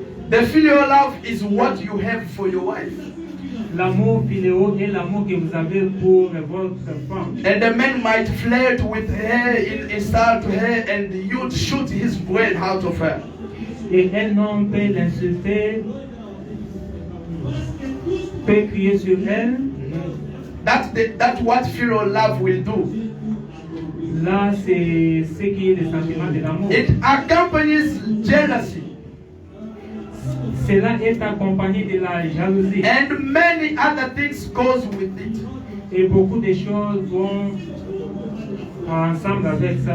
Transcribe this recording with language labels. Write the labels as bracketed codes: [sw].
[en] The filial love is what you have for your wife. [fr] L'amour philéo est l'amour que vous avez pour votre femme. [en] And the man might flirt with her, insult her, and you'd shoot his brain out of her. [fr] Et un homme peut l'insulter, peut crier sur elle. [en] That's what filial love will do. [fr] Là, c'est ce qui est le sentiment de l'amour. [en] It accompanies jealousy. [fr] Cela est accompagné de la jalousie. [en] And many other things goes with it. [fr] Et beaucoup de choses vont ensemble avec ça.